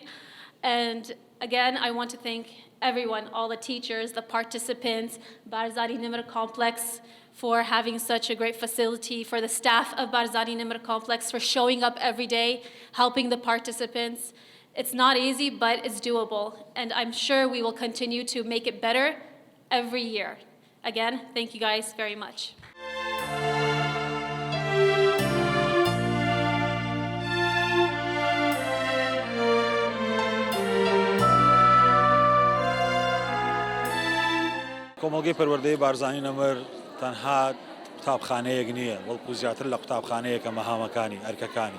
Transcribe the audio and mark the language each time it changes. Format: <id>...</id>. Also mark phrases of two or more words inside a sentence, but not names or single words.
<en>And again, I want to thank everyone, all the teachers, the participants, Barzani Nimr Complex for having such a great facility, for the staff of Barzani Nimr Complex for showing up every day, helping the participants. It's not easy, but it's doable, and I'm sure we will continue to make it better every year. Again, thank you guys very much.</en> <ckb>کۆمەڵگەی پەروەردەی بارزانی نەمر تەنها قوتابخانەیەک نییە، بەڵکو زیاتر لە قوتابخانەیەکە مەهامەکانی ئەرکەکانی.</ckb>